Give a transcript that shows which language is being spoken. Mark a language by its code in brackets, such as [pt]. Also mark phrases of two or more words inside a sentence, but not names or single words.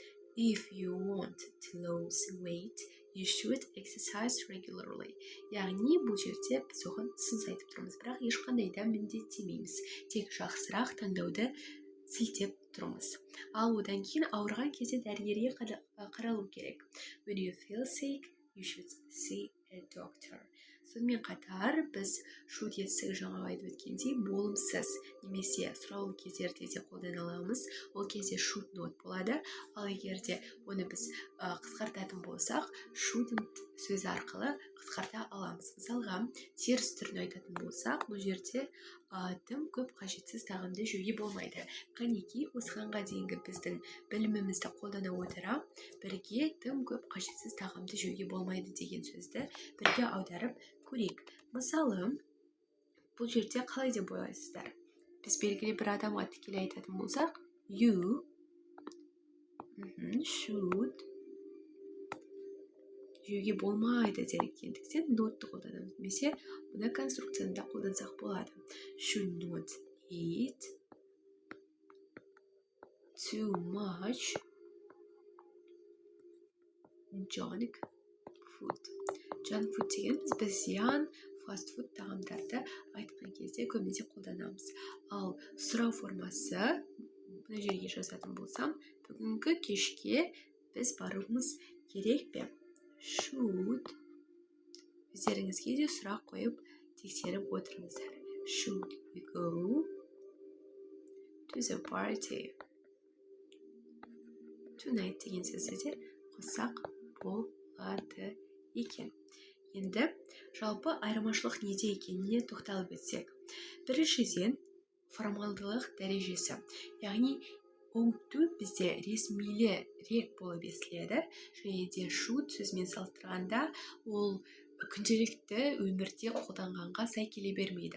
[en] If you want to lose weight, you should exercise regularly. [kk] Яғни бұл жерде біз оған ұсыныс айтып тұрмыз, бірақ ешқандай да міндеттемейміз. Тек жақсырақ таңдауды сілтеп тұрмыз. Ал одан кейін ауырған кезде дәрігерге қаралу керек. [en] When you feel sick, you should see a doctor. [kk] Сонымен қатар біз шу етістігі жаңа айтып өткендей болымсыз немесе сұраулы кездерде де қолдана аламыз. Ол кезде [en] should not [kk] болады. Ал егерде оны біз қысқартатын болсақ, shouldn't сөзі арқылы қысқарта аламыз. Мысалға, теріс түрін айтатын болсақ, бұл жерде тым көп қажетсіз тағамды жеуге болмайды. Қанекей, осығанға дейінгі біздің білімімізді қолдана отыра, бірге тым көп қажетсіз тағамды жеуге болмайды деген сөзді бірге аударып көрейік. Мысалы, бұл жерде қалай деп ойлайсыздар? Біз белгілі бір адамға тікелей айтатын болсақ, [en] you should [kk] жеуге болмайды дегендіктен notты қолданамыз. Немесе мына конструкцияны да қолдансақ болады. [en] Should not eat too much junk food. Junk food [kk] дегеніміз біз зиян фастфуд тағамдарды айтқан кезде көбінесе қолданамыз. Ал сұрау формасы, мына жерге жазатын болсам, бүгінгі кешке біз баруымыз керек пе? [en] Should. [kk] Өздеріңізге де сұрақ қойып тексеріп отырыңыздар. [en] Should we go to the party tonight [kk] деген сөзді де қоссақ болады екен. Енді жалпы айырмашылық неде екеніне тоқталып өтсек. Біріншіден формалдылық дәрежесі. Яғни ought бізде ресмилірек болып естіледі, және де should сөзімен салыстырғанда ол күнделікті өмірде қолданғанға сай келе бермейді.